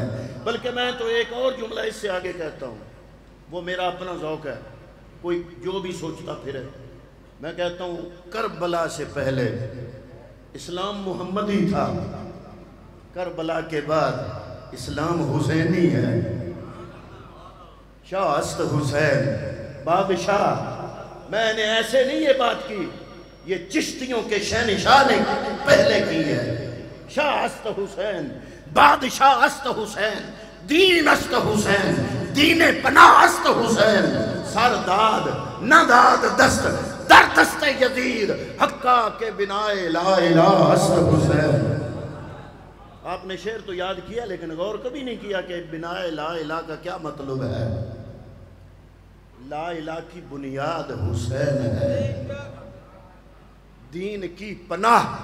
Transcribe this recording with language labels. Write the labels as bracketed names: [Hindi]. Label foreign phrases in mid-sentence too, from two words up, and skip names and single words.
[Urdu] بلکہ میں تو ایک اور جملہ اس سے آگے کہتا ہوں، وہ میرا اپنا ذوق ہے، کوئی جو بھی سوچتا پھرے، میں کہتا ہوں کربلا سے پہلے اسلام محمدی تھا، کربلا کے بعد اسلام حسینی ہے۔ [Persian] شاہ است حسین بادشاہ، [Urdu] میں نے ایسے نہیں یہ بات کی، یہ چشتیوں کے شہنشاہ نے پہلے کی ہے۔ [Persian] شاہ است حسین، بادشاہ است حسین، دین است حسین، دین پناہ است حسین، سر داد نہ داد دست در دست یزید، حقا کے بنائے لا الہ است حسین۔ [Urdu] آپ نے شعر تو یاد کیا لیکن غور کبھی نہیں کیا کہ بنائے [Arabic] لا الہ [Urdu] کا کیا مطلب ہے۔ [Arabic] لا الہ [Urdu] کی بنیاد حسین ہے، دین کی پناہ۔